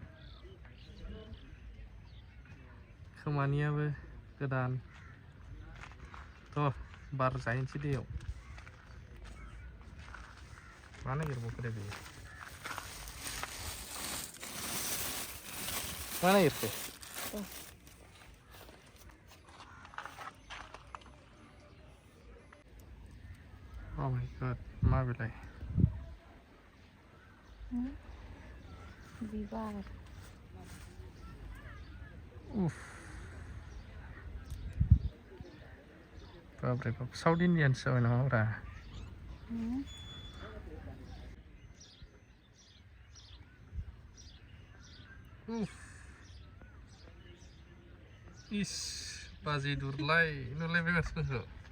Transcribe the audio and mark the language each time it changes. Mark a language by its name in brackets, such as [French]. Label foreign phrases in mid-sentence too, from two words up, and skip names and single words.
[Bodo] खोमानियाबो गोदान थ' बार जाहैनोसै दैयाव मा नागिरबावखो दे बेयो मा नागिरखो [English] Oh my god, [Bodo] मा बेलाय बिबार उफ बाब्रे बाब साउथ इन्डियानसो जाबाय नामाब्रा इस बाजै दुरलाय नुलायबाय माथो नोंखौ